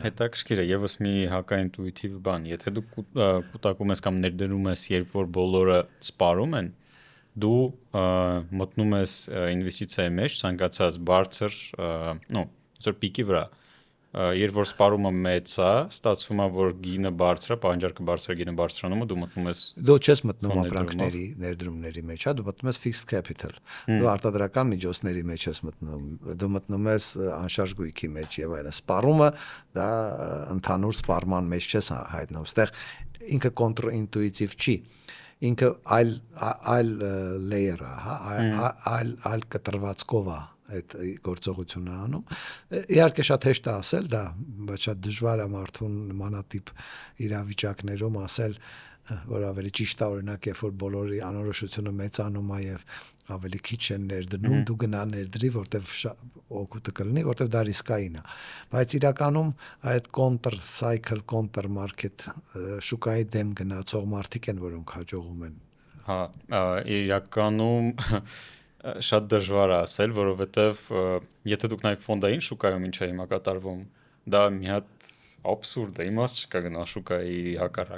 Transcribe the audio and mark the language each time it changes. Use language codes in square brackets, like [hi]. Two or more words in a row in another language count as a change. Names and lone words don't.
[hy] Հետաքրքիր է, եւս մի հակաինտուիտիվ բան, եթե դու կուտակում ես կամ ներդնում ես, երբ որ բոլորը սպառում են, դու մտնում ես ինվեստիցիայի մեջ, ցանկացած բարձր, այսօր պիկի վրա, երբ որ սպառումը մեծ է, ստացվում է, որ գինը բարձր է, պահանջարկը բարձր է, գինը բարձրանում է, դու մտնում ես։ Դու չես մտնում ապրանքների ներդրումների մեջ, հա, դու մտնում ես [en] fixed capital։ [hy] Դու արտադրական միջոցների մեջ ես մտնում, դու մտնում ես անշարժ գույքի մեջ եւ այլն։ Սպառումը դա ընդհանուր սպառման մեջ չես հայտնում։ Այստեղ ինքը կոնտրինտուիտիվ չի։ Ինքը այլ layer է, հա, այլ կտրվածքով է այդ գործողությունը անում։ Իհարկե շատ հեշտ է ասել դա, բայց շատ դժվար է մարդուն նմանատիպ իրավիճակներում ասել, որ ավելի ճիշտ է օրինակ, երբ որ բոլորի անորոշությունը մեծանում է եւ ավելի քիչ են ներդնում, դու գնա ներդրի, որտեվ օգուտը կլինի, որտեվ դա ռիսկային է։ Բայց իրականում այդ [en] counter cycle, counter market [hy] շուկայի դեմ գնացող մարդիկ են, որոնք հաջողում են։ Հա, իրականում շատ դժվար է ասել, որովհետև եթե դուք նայեք ֆոնդային շուկայում ինչ է հիմա կատարվում, դա մի հատ абսուրդ է, իմաստ չկա գնալ շուկայի հակառակ։